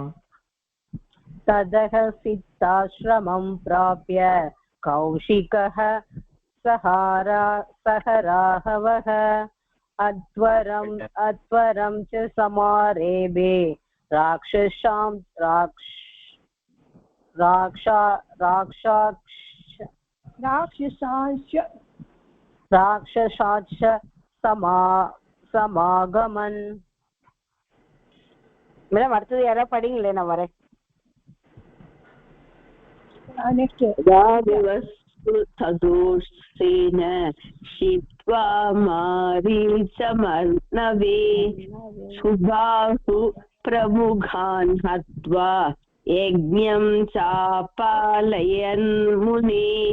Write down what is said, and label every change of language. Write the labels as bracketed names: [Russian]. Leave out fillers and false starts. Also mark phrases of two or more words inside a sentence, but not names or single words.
[Sanskrit] तदः सिद्धाश्रमं प्राप्य कौशिकः सह राघवः अध्वरं च समारेभे राक्षसांश्च समागमन्. [Tamil] மேடம் அடுத்தது யாராவது படிங்களே, நான் வரேன். [Sanskrit] तदोषेन शित्वा मारीचमर्णवे सुबाहु प्रमुखान् हत्वा यज्ञं चापालयन् मुने.